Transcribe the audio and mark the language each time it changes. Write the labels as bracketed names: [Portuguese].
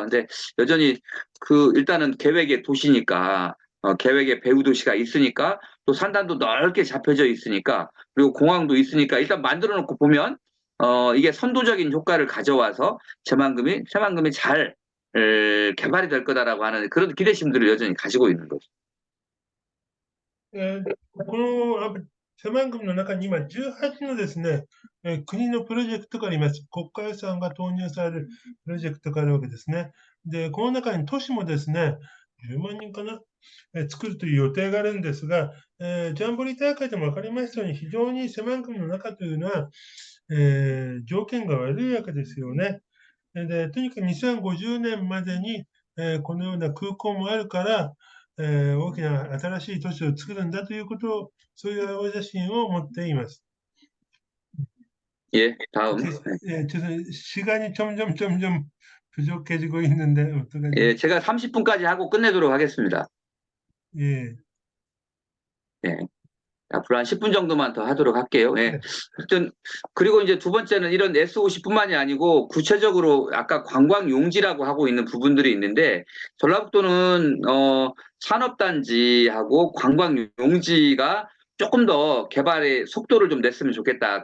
[Korean] 근데 여전히 일단은 계획의 도시니까 계획의 배후 도시가 있으니까 또 산단도 넓게 잡혀져 있으니까 그리고 공항도 있으니까 일단 만들어 놓고 보면 이게 선도적인 효과를 가져와서 새만금이 잘 개발이 될 거다라고 하는 그런 기대심들을 여전히 가지고 있는 거죠. [Japanese] この狭間組の中に今18のですね、国のプロジェクトがあります。国家予算が投入されるプロジェクトがあるわけですね。で、この中に都市もですね、10万人かな、作るという予定があるんですが、ジャンボリー大会でも分かりましたように、非常に狭間組の中というのは、条件が悪いわけですよね。で、とにかく2050年までに、このような空港もあるから、大きな新しい都市を作るんだということを、そういう青写真を持っています。 [Korean] 예, 다음. 시간이 점점 부족해지고 있는데 어떡하죠? 예, 제가 30분까지 하고 끝내도록 하겠습니다. 예. 예. 앞으로 한 10분 정도만 더 하도록 할게요. 예. 네. 하여튼, 그리고 이제 두 번째는 이런 S50뿐만이 아니고 구체적으로 아까 관광용지라고 하고 있는 부분들이 있는데 전라북도는, 산업단지하고 관광용지가 조금 더 개발의 속도를 좀 냈으면 좋겠다.